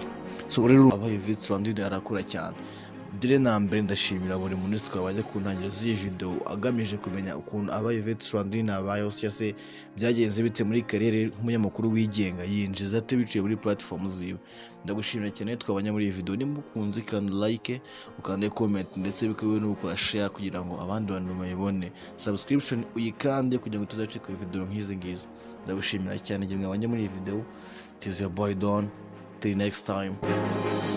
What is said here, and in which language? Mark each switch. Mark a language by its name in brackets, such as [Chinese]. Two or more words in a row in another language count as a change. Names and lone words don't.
[Kinyarwanda] So rero abaye Yvette Sandrine arakura cyane. Dire na mbere ndashimira buri muntu twabanye ku ntangiriro z'iyi video agamije kumenya ukuntu abaye Yvette Sandrine abayeho, cyase byagenze bite muri karere nk'umunyamakuru wigenga, yinjiza ate biciye muri platform ziwe. Ndagushimira cyane twabanye muri iyi video. Nimba ukunze kandi like, ukande comment ndetse bikawe no gukora share kugira ngo abandi bantu bayibone. Subscription uyikande kugira ngo tuzacika video nk'izi ngizi. Ndagushimira cyane ngiye mwabanye muri iyi video. [English] It is your boy Don. Till next time.